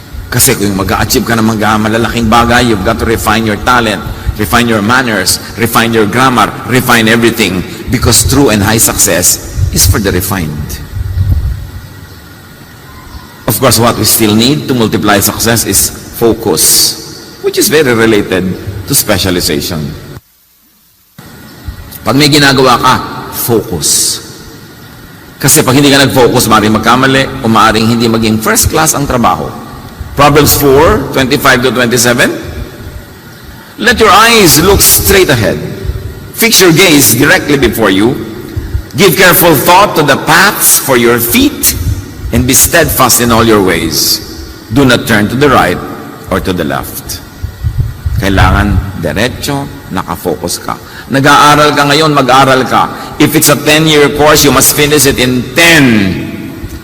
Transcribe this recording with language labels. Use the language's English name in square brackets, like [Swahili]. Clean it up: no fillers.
[Filipino] Kasi kung mag-a-achieve ka ng mga malalaking bagay, [English] you've got to refine your talent, refine your manners, refine your grammar, refine everything. Because true and high success is for the refined. Of course, what we still need to multiply success is focus, which is very related to specialization. [Filipino] Pag may ginagawa ka, focus. Kasi pag hindi ka nag-focus, maaaring magkamali o maaaring hindi maging first class ang trabaho. [English] Proverbs 4:25-27. Let your eyes look straight ahead. Fix your gaze directly before you. Give careful thought to the paths for your feet and be steadfast in all your ways. Do not turn to the right or to the left. [Filipino] Kailangan diretso, nakafocus ka. Nag-aaral ka ngayon, mag-aaral ka. [English] If it's a 10-year course, you must finish it in 10.